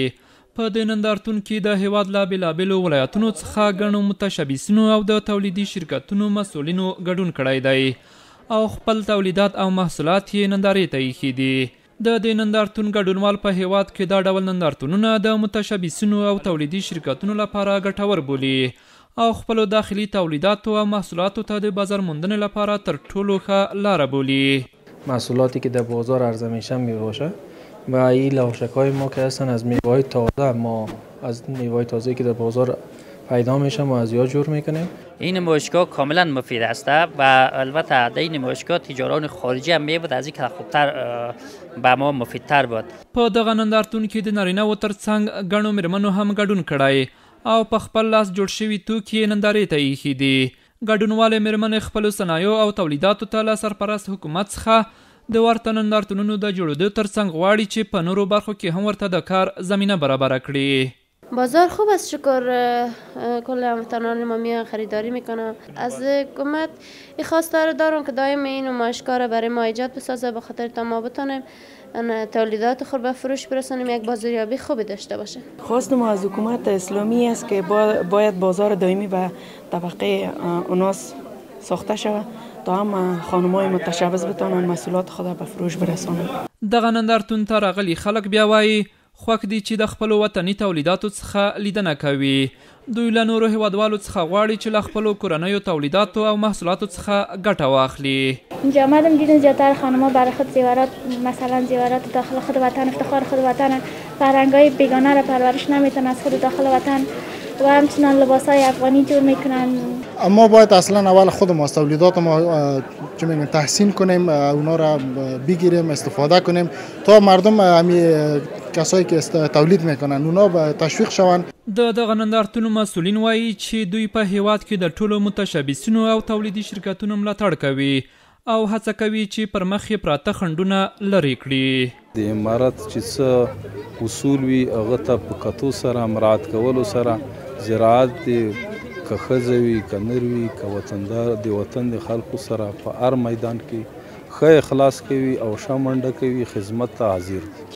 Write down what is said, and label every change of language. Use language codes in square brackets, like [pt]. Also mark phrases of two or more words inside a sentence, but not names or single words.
[ps] په دې نندارتون کې د هیواد له بېلابېلو ولایتونو څخه ګڼو متشبثینو او د تولیدي شرکتونو مسؤلینو ګډون کړی دی او خپل تولیدات او محصولات یې نندارې ته ایښي دي. د دې نندارتون ګډونوال په هیواد کې دا ډول نندارتونونه د متشبثینو او تولیدي شرکتونو لپاره ګټور بولي او خپلو داخلي تولیداتو او محصولاتو ته د بازار موندنې لپاره تر ټولو ښه لاره بولي. [fa] محصولاتی که در بازار عرضه میشه میباشه و این لواشک‌های ما که هستن از میوه‌های تازه، ما از میوه‌های تازه‌ای که در بازار پیدا میشه ما از یاد جور میکنیم. این نمایشگاه کاملا مفید است و البته در این نمایشگاه تجاران خارجی هم میبود از اینکه خوبتر به ما مفیدتر بود. [ps] په دغه نندارتون کې د نارینه‌وو ترڅنګ ګڼو میرمنو هم ګډون کړی او په خپل لاس جوړ شوي توکي یې نندارې ته ایښي دي. ګډونوالې میرمنې خپلو صنایعو او تولیداتو ته له سرپرست حکومت څخه د ورته نندارتونونو د جوړېدو ترڅنګ غواړي چې په نورو برخو کې هم ورته د کار زمینه برابره کړي. [fa] بازار خوب است، شکر کل هموطنان ما میان خریداری میکنم. از حکومت این خواسته رو دارم که دائم این نمایشگاه را برای ما ایجاد بسازه به خاطر تا ما بتونیم تولیدات خود به فروش برسانیم، یک بازاریابی خوبی داشته باشه. خواست ما از حکومت اسلامی است که باید بازار دائمی به طبقه اوناس ساخته شود تا هم خانم‌های متشبث بتوانند محصولات خود به فروش برسانند. [ps] دغه نندارتون ته راغلي خلک بیا وایي خوښ دي چې د خپلو وطني تولیداتو څخه لیدنه کوي. دوی له نورو هیوادوالو څخه غواړي چې له خپلو کورنیو تولیداتو او محصولاتو څخه ګټه واخلي. [fa] اینجا آمدم دیدم زیادتر خانم‌ها برای خود زیورات، مثلا زیورات داخل خود وطن، افتخار خود وطن، فرهنگ‌های بیگانه را پرورش نمیتونن از خود داخل وطن و همچنان لباس‌های افغانی جور میکنن. ما باید اصلا اول خود ما تولیدات ما چه میگن تحسین کنیم، اونا را بگیریم، استفاده کنیم تا مردم همی کسایی که تولید میکنن اونا به تشویق شوند. [ps] د دغه نندارتونو مسؤلین وایي چې دوی په هیواد کې د ټولو متشبثینو او تولیدي شرکتونو ملاتړ کوي او هڅه کوي چې پر مخ یې پراته خنډونه لرې کړي. د امارت چې څه اصول وي هغه ته په کتو سره مراعات کولو سره زراعت دی که ښځه وي که نر وي که وطندار د وطن د خلکو سره په هر میدان کې ښه اخلاص کوي او ښه منډه کوي، خدمت ته حاضر دی.